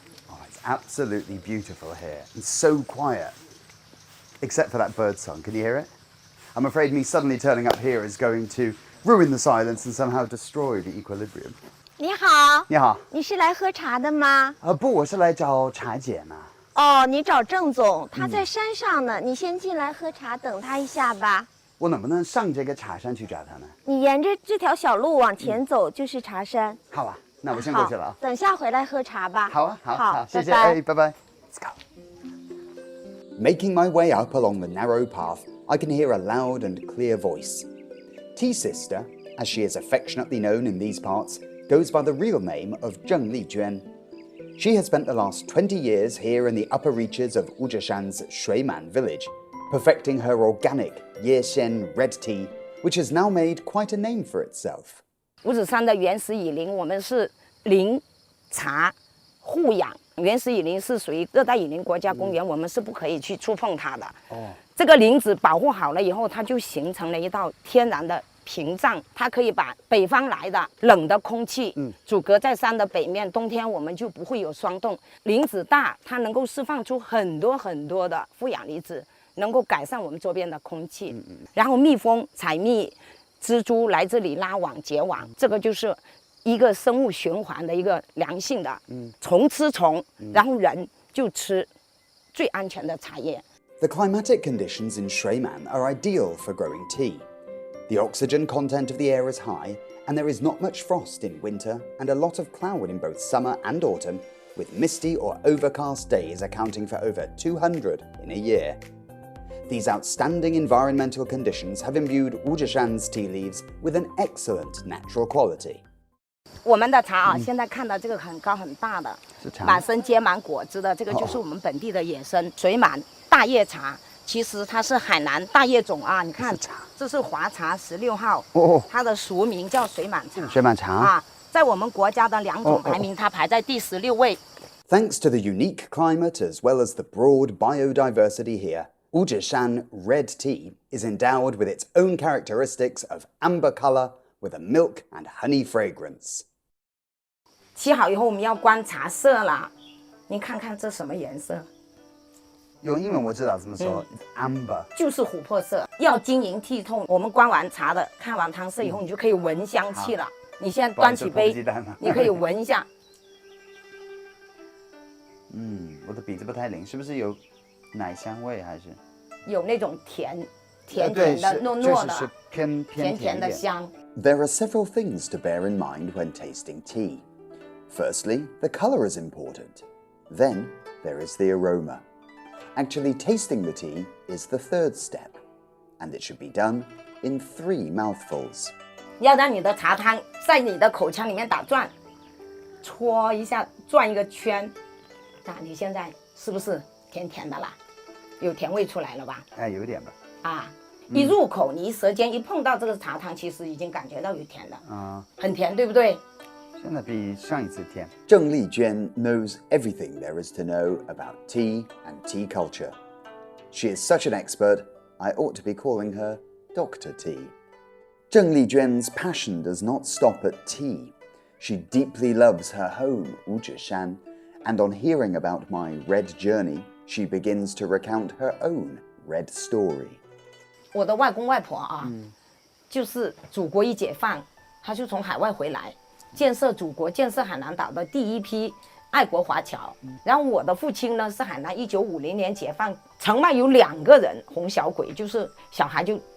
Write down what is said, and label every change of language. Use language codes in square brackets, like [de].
[en] Oh, it's absolutely beautiful here and so quiet, except for that bird song. Can you hear it? I'm afraid me suddenly turning up here is going to ruin the silence and somehow destroy the equilibrium. [zh] 你好，你好，你是来喝茶的吗？不，我是来找茶姐嘛。哦，你找郑总，他在山上呢，你先进来喝茶，等他一下吧。我能不能上这个茶山去找他呢？你沿着这条小路往前走就是茶山。好啊，那我先过去了啊。等下回来喝茶吧。好啊，好，好，谢谢，拜拜。哎，拜拜。 [en] Let's go. Making my way up along the narrow path, I can hear a loud and clear voice. Tea Sister, as she is affectionately known in these parts, goes by the real name of Zheng Lijuan. She has spent the last 20 years here in the upper reaches of Wuzhishan's Shuiman village, perfecting her organic Yexian red tea, which has now made quite a name for itself. [zh] 五指山的原始雨林，我们是林茶护养。原始雨林是属于热带雨林国家公园，我们是不可以去触碰它的。这个林子保护好了以后，它就形成了一道天然的屏障，它可以把北方来的冷的空气阻隔在山的北面，冬天我们就不会有霜冻。林子大，它能够释放出很多很多的负氧离子，能够改善我们周边的空气。然后蜜蜂采蜜，蜘蛛来这里拉网结网，这个就是一个生物循环的一个良性的。虫吃虫，然后人就吃最安全的茶叶。 [en] The climatic conditions in Shuiman are ideal for growing tea. The oxygen content of the air is high, and there is not much frost in winter and a lot of cloud in both summer and autumn, with misty or overcast days accounting for over 200 in a year. These outstanding environmental conditions have imbued Wuzhishan's tea leaves with an excellent natural quality. [zh] 我们的茶啊，现在看到这个很高很大的，满身结满果子的，这个就是我们本地的野生水满大叶茶。其实它是海南大叶种啊，你看，这是华茶16号，它的俗名叫水满茶。水满茶啊，在我们国家的2种排名，它排在第16位。 [en] Thanks to the unique climate as well as the broad biodiversity here, Wuzhishan red tea is endowed with its own characteristics of amber color with a milk and honey fragrance. [zh] 沏好以后，我们要观茶色了。您看看这什么颜色？用英文我知道怎么说，amber 就是琥珀色，要晶莹剔透。我们观完茶的，看完汤色以后，你就可以闻香气了。你现在端起杯，你可以闻一下。我的鼻子不太灵，是不是有奶香味还是？有那种甜甜的、糯糯的、就是偏甜甜的香。 [en] There are several things to bear in mind when tasting tea. Firstly, the color is important. Then, there is the aroma. Actually tasting the tea is the third step, and it should be done in 3 mouthfuls. [zh] 要让你的茶汤在你的口腔里面打转，搓一下，转一个圈。那你现在是不是甜甜的啦？有甜味出来了吧？有点吧。啊，一入口，你舌尖一碰到这个茶汤，其实已经感觉到有甜了。很甜，对不对？现在比上一次甜。 [en] Zheng Lijuan knows everything there is to know about tea and tea culture. She is such an expert, I ought to be calling her Dr. Tea. Zheng Lijuan's passion does not stop at tea. She deeply loves her home, Wuzhishan, and on hearing about my red journey, she begins to recount her own red story. [zh] 我的外公外婆啊，就是祖国一解放，他就从海外回来，建设祖国、建设海南岛的第一批爱国华侨。然后我的父亲呢，是海南1950年解放，城外有2个人，红小鬼，就是小孩就。